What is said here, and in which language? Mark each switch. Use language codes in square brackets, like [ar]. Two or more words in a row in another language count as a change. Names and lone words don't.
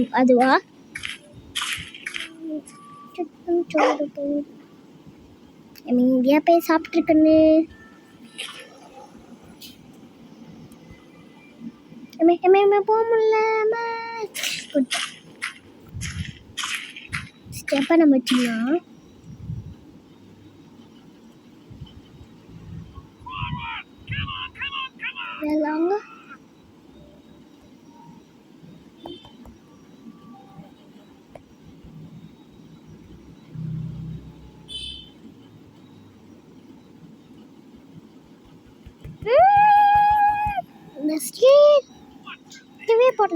[ta] அதுவா? சுத்தம் சோறு போதும். இந்தியா போய் சாப்பிட்ருக்கண்ணு. போக முடியல. ஸ்டெப்பை நம்ம வச்சுக்கலாம். [en] Forward! Come on, come on, come on! [ta] எல்லாங்க இந்த ஸ்ட்ரீட் இதுவே போடல.